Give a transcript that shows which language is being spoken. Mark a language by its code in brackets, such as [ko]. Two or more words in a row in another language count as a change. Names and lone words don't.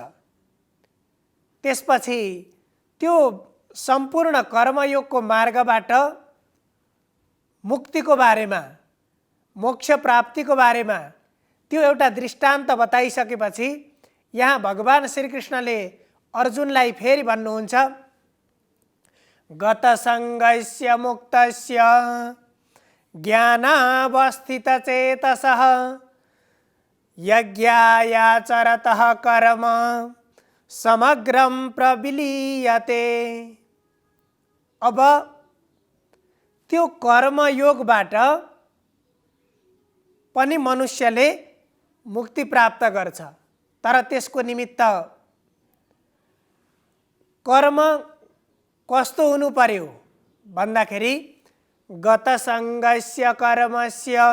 [ne] त्यसपछि त्यो सम्पूर्ण कर्मयोगको मार्गबाट मुक्तिको बारेमा, मोक्ष प्राप्तिको बारेमा त्यो एउटा दृष्टान्त बताइसकेपछि यहाँ भगवान श्रीकृष्णले अर्जुनलाई फेरि भन्नुहुन्छ, [sa] गतसङ्गस्य मुक्तस्य ज्ञानावस्थितचेतसः यज्ञायाचरतः कर्म समग्रं प्रविलीयते। [ne] अब त्यो कर्मयोगबाट पनि मनुष्यले मुक्ति प्राप्त गर्छ, तर त्यसको निमित्त कर्म कस्तो हुनु पर्यो भन्दाखेरि [sa] गतसङ्गस्य कर्मस्य,